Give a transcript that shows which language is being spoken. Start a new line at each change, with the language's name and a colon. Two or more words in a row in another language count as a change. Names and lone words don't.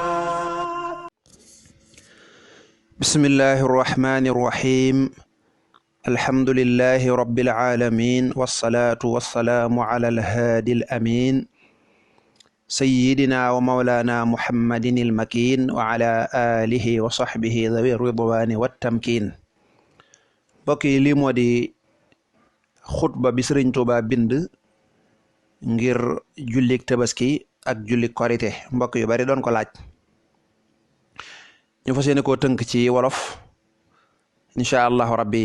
Arabic: بسم الله الرحمن الرحيم. الحمد لله رب العالمين والصلاة والسلام على الهادي الأمين سيدنا ومولانا محمد المكين وعلى آله وصحبه ذوي الرضوان والتمكين.
Wolof: mbokk yi lii moo di xutba bi Sëriñ Tuubaa bind ngir jullik tabaski ak jullik korite. mbokk yu bari doon ko laaj, ñu fas yéene koo tënk ci wolof
Arabic: إن شاء الله ربي.